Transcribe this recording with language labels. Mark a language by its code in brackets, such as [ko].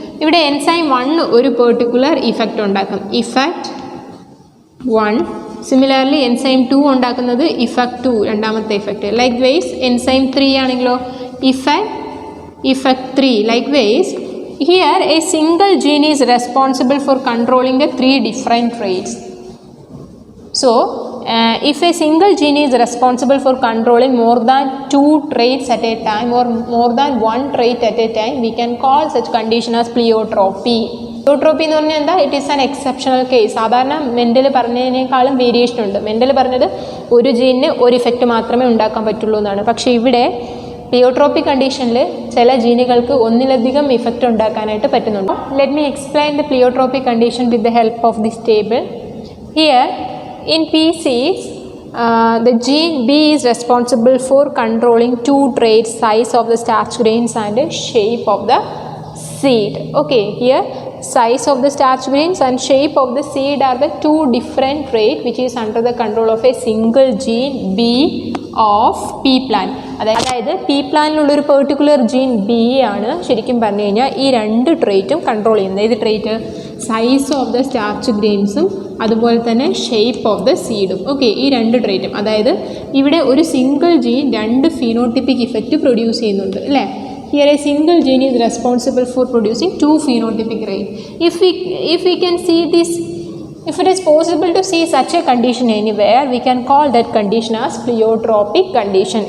[ml] ഇവിടെ എൻസൈം 1 ഒരു particular effect ഉണ്ടാക്കും, ഇഫക്റ്റ് 1. സിമിലർലി എൻസൈം 2 ഉണ്ടാക്കുന്നത് ഇഫക്റ്റ് 2, രണ്ടാമത്തെ ഇഫക്റ്റ്. ലൈക്ക് വൈസ് എൻസൈം 3 ആണെങ്കിലോ effect 3. [en] Likewise here a single gene is responsible for controlling the 3 different traits. So, if a single gene is responsible for controlling more than 2 traits at a time or more than 1 trait at a time, we can call such condition as pleiotropy. [ml] Pleiotropy എന്ന് പറഞ്ഞാൽ എന്താ? [en] It is an exceptional case. [ml] സാധാരണ Mendel പറഞ്ഞതിനേക്കാളും variation ഉണ്ട്. Mendel പറഞ്ഞത് ഒരു ജീനിന് ഒരു effect മാത്രമേ ഉണ്ടാക്കാൻ പറ്റുള്ളൂ എന്നാണ്. പക്ഷേ ഇവിടെ പ്ലിയോട്രോപ്പി കണ്ടീഷനിൽ ചില ജീനുകൾക്ക് ഒന്നിലധികം ഇഫക്റ്റ് ഉണ്ടാക്കാനായിട്ട് പറ്റുന്നുണ്ട്. [en] Let me explain the pleiotropy condition with the help of this table. Here in PCs, the gene B is responsible for controlling 2 traits, size of the starch grains and shape of the seed. Okay, here size of the starch grains and shape of the seed are the 2 different traits which is under the control of a single gene B of P plant. [ml] അതായത് P പ്ലാനിലുള്ളൊരു particular gene B ആണ് ശരിക്കും പറഞ്ഞു കഴിഞ്ഞാൽ ഈ 2 ട്രേറ്റും control ചെയ്യുന്നത്. ഏത് trait? Size of the starch ഗ്രെയിൻസും അതുപോലെ തന്നെ ഷേപ്പ് ഓഫ് ദ സീഡും. ഓക്കെ, ഈ 2 ട്രേറ്റും. അതായത് ഇവിടെ ഒരു single gene 2 phenotypic effect produce ചെയ്യുന്നുണ്ട് അല്ലേ? [en] Here a single gene is responsible for producing 2 phenotypic traits. If we can see this, if it is possible to see such a condition anywhere, we can call that condition as pleiotropic condition.